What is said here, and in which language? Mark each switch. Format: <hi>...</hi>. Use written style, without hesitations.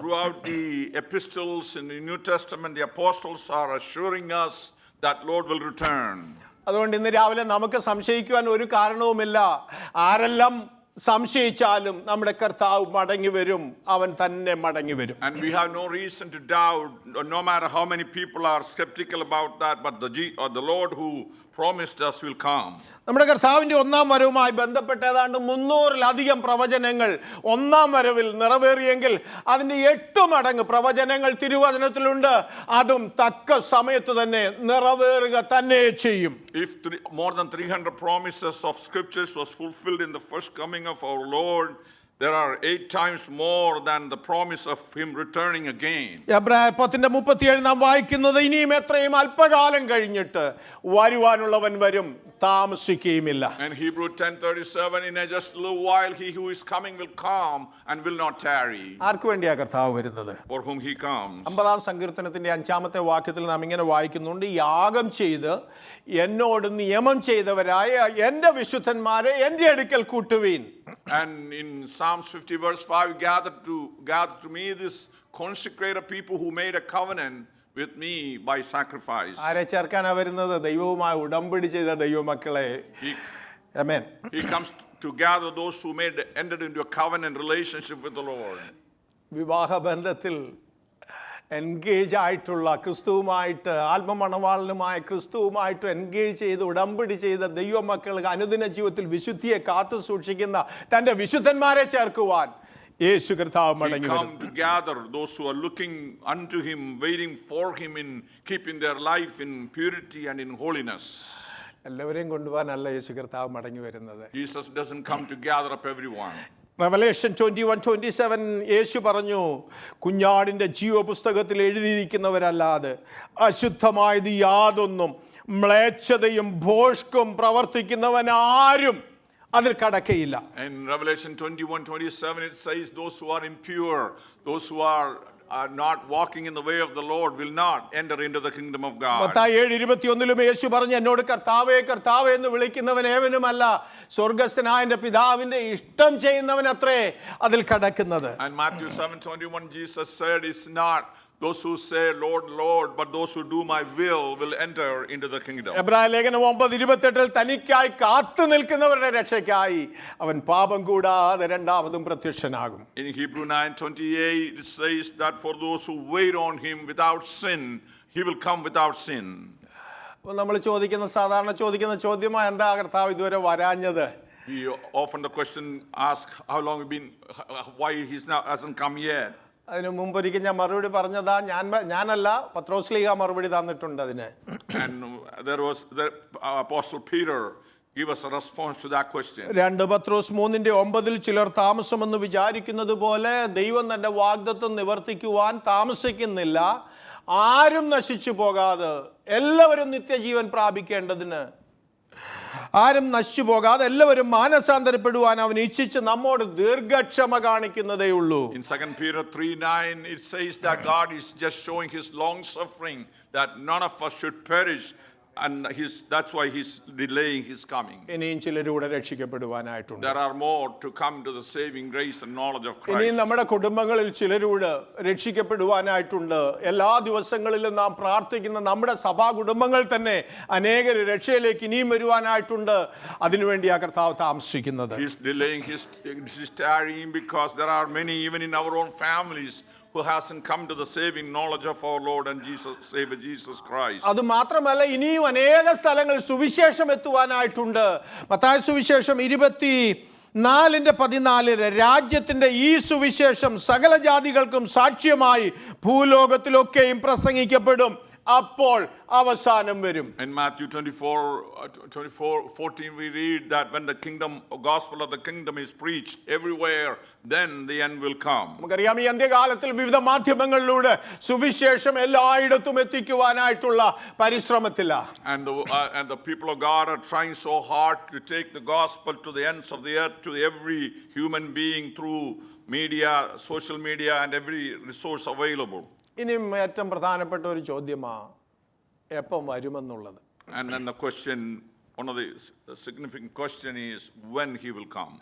<en>Throughout the epistles in the New Testament, the apostles are assuring us that Lord will return.</en> <ml>അതുകൊണ്ട് ഇന്ന് രാവിലെ നമുക്ക് സംശയിക്കുവാൻ ഒരു കാരണവുമില്ല. ആരെല്ലാം സംശയിച്ചാലും നമ്മുടെ കർത്താവ് മടങ്ങി വരും, അവൻ തന്നെ മടങ്ങി വരും.</ml> <en>And we have no reason to doubt, no matter how many people are skeptical about that, but the Lord who promised us will come.</en> <ml>നമ്മുടെ കർത്താവിന്റെ ഒന്നാം വരവുമായി ബന്ധപ്പെട്ട ഏതാണ്ട് 300-ലധികം പ്രവചനങ്ങൾ ഒന്നാം വരവിൽ നിറവേറിയെങ്കിൽ അതിന്റെ 8 മടങ്ങ് പ്രവചനങ്ങൾ തിരുവചനത്തിലുണ്ട്. അതും തക്ക സമയത്ത് തന്നെ നിറവേറുക തന്നെ ചെയ്യും.</ml> <en>If more than 300 promises of scriptures was fulfilled in the first coming of our Lord, there are 8 times more than the promise of him returning again.</en> <ml>എബ്രായർ 10:37 നാം വായിക്കുന്നത്, ഇനിയും എത്രയും അല്പകാലം കഴിഞ്ഞിട്ട് വരുവാനുള്ളവൻ വരും, താമസിക്കുകയുമില്ല.</ml> <en>And Hebrew 10:37, in just a little while he who is coming will come and will not tarry.</en> <ml>ആർക്ക് വേണ്ടിയാ കർത്താവ് വരുന്നത്?</ml> <en>For whom he comes.</en> <ml>50-ാം സങ്കീർത്തനത്തിന്റെ 5-ാമത്തെ വാക്യത്തിൽ നാം ഇങ്ങനെ വായിക്കുന്നുണ്ട്, യാഗം ചെയ്ത് എന്നോട് നിയമം ചെയ്തവരായ എൻ്റെ വിശുദ്ധന്മാരെ എൻ്റെ അടുക്കൽ കൂട്ടുവീൻ.</ml> <en>And in Psalms 50 verse 5, gather to me this consecrated people who made a covenant with me by sacrifice.</en> <ml>ആരെ ചേർക്കാനാ വരുന്നത്? ദൈവവുമായി ഉടമ്പടി ചെയ്ത ദൈവമക്കളെ. ആമേൻ.</ml> <en>He comes to gather those who entered into a covenant relationship with the Lord.</en> <ml>വിവാഹ ബന്ധത്തിൽ engage ആയിട്ടുള്ള ക്രിസ്തുവുമായിട്ട്, ആത്മമണവാളനുമായ ക്രിസ്തുവുമായിട്ട് engage ചെയ്ത് ഉടമ്പടി ചെയ്ത ദൈവമക്കൾക്ക് അനുദിന ജീവിതത്തിൽ വിശുദ്ധിയെ കാത്തു സൂക്ഷിക്കുന്ന തൻ്റെ വിശുദ്ധന്മാരെ ചേർക്കുവാൻ യേശു കർത്താവ് മടങ്ങി വരും.</ml> <en>Come to gather those who are looking unto him, waiting for him in keeping their life in purity and in holiness.</en> <ml>എല്ലാവരെയും കൊണ്ടുപോകാനല്ല യേശു കർത്താവ് മടങ്ങി വരുന്നത്.</ml> <en>Jesus doesn't come to gather up everyone.</en> <ml>Revelation 21:27 യേശു പറഞ്ഞു, കുഞ്ഞാടിൻ്റെ ജീവപുസ്തകത്തിൽ എഴുതിയിരിക്കുന്നവരല്ലാതെ അശുദ്ധമായത് യാതൊന്നും മ്ലേച്ഛതയും ഭോഷ്കും പ്രവർത്തിക്കുന്നവൻ ആരും അതിൽ കടക്കയില്ല.</ml> <en>In Revelation 21:27 it says, those who are impure, those who are not walking in the way of the Lord will not enter into the kingdom of God.</en> <ml>Mathai 7:21 യേശു പറഞ്ഞു, എന്നോട് കർത്താവേ കർത്താവേ എന്ന് വിളിക്കുന്നവൻ ഏവനുമല്ല, സ്വർഗ്ഗസ്ഥനായ എൻ്റെ പിതാവിന്റെ ഇഷ്ടം ചെയ്യുന്നവനത്രേ അതിൽ കടക്കുന്നത്.</ml> <en>And Matthew 7:21 Jesus said, it's not those who say Lord Lord, but those who do my will enter into the kingdom.</en> <ml>എബ്രായ ലേഖനം 9:28 തനിക്കായി കാത്തു നിൽക്കുന്നവരുടെ രക്ഷയ്ക്കായി അവൻ പാപം കൂടാതെ രണ്ടാമതും പ്രത്യക്ഷനാകും.</ml> <en>In Hebrew 9:28 it says that for those who wait on him without sin, he will come without sin.</en> <ml>അപ്പോൾ നമ്മൾ സാധാരണ ചോദിക്കുന്ന ചോദ്യമായി, എന്താ കർത്താവ് ഇതുവരെ വരാഞ്ഞത്?</ml> <en>We often the question asked, how long have been, why hasn't come yet?</en> <ml>അതിന് മുമ്പൊരിക്കൽ ഞാൻ മറുപടി പറഞ്ഞതാ, ഞാനല്ല, പത്രോസ്ലീഹ മറുപടി തന്നിട്ടുണ്ട് അതിന്.</ml> <en>And there was the Apostle Peter give us a response to that question.</en> <ml>2 പത്രോസ് 3:9 ചിലർ താമസമെന്ന് വിചാരിക്കുന്നത് പോലെ ദൈവം തന്റെ വാഗ്ദത്തം നിവർത്തിക്കുവാൻ താമസിക്കുന്നില്ല. ആരും നശിച്ചു പോകാതെ എല്ലാവരും നിത്യജീവൻ പ്രാപിക്കേണ്ടതിന്, ആരും നശിച്ചു പോകാതെ എല്ലാവരും മാനസാന്തരപ്പെടുവാൻ അവൻ ഇച്ഛിച്ച് നമ്മോട് ദീർഘക്ഷമ കാണിക്കുന്നതേ ഉള്ളൂ.</ml> <en>In 2 Peter 3:9 it says that God is just showing his long suffering, that none of us should perish And that's why he's delaying his coming.</en> <ml>ഇനിയും ചിലരൂടെ രക്ഷിക്കപ്പെടുവാനായിട്ടുണ്ട്.</ml> <en>There are more to come to the saving grace and knowledge of</en> <ml>ഇനിയും</ml> <en>Christ.</en> <ml>നമ്മുടെ കുടുംബങ്ങളിൽ ചിലരൂടെ രക്ഷിക്കപ്പെടുവാനായിട്ടുണ്ട്. എല്ലാ ദിവസങ്ങളിലും നാം പ്രാർത്ഥിക്കുന്ന നമ്മുടെ സഭാ കുടുംബങ്ങൾ തന്നെ അനേകർ രക്ഷയിലേക്ക് ഇനിയും വരുവാനായിട്ടുണ്ട്. അതിനുവേണ്ടി ആ കർത്താവ് താമസിക്കുന്നത്.</ml> <en>He's delaying, he's tarrying because there are many even in our own families who hasn't come to the saving knowledge of our Lord and Savior Jesus Christ.</en> <ml>അത് മാത്രമല്ല ഇനിയും അനേക സ്ഥലങ്ങളിൽ സുവിശേഷം എത്തുവാനായിട്ടുണ്ട്. മത്തായി സുവിശേഷം 24:14 രാജ്യത്തിന്റെ ഈ സുവിശേഷം സകല ജാതികൾക്കും സാക്ഷ്യമായി ഭൂലോകത്തിലൊക്കെയും പ്രസംഗിക്കപ്പെടും, അപ്പോൾ അവസാനം വരും.</ml> <en>In Matthew 24:14 we read that when the gospel of the kingdom is preached everywhere, then the end will come.</en> <ml>നമുക്കറിയാം ഈ അന്ത്യകാലത്തിൽ വിവിധ മാധ്യമങ്ങളിലൂടെ സുവിശേഷം എല്ലായിടത്തും എത്തിക്കുവാനായിട്ടുള്ള പരിശ്രമത്തിലാണ്.</ml> <en>And the people of God are trying so hard to take the gospel to the ends of the earth, to every human being through media, social media and every resource available.</en> <ml>ഇനിയും ഏറ്റവും പ്രധാനപ്പെട്ട ഒരു ചോദ്യമാണ് എപ്പം വരുമെന്നുള്ളത്.</ml> <en>And then the question, one of the significant question is when he will come.</en>